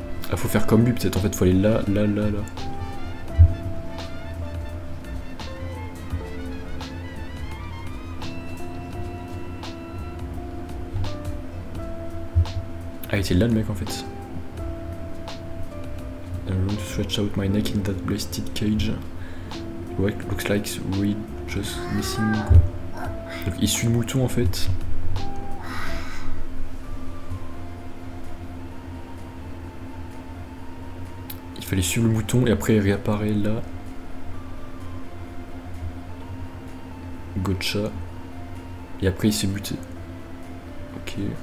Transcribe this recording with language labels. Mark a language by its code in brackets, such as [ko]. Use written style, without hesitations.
[fr] Ah, faut faire comme lui peut-être, en fait, faut aller là, là, là, là. Ah, il était là le mec en fait. [en] I'm going to stretch out my neck in that blasted cage. Ouais, looks like we just missing. [fr] Donc il suit le mouton en fait. Il fallait suivre le mouton et après il réapparaît là. Gotcha. Et après il s'est buté. Ok.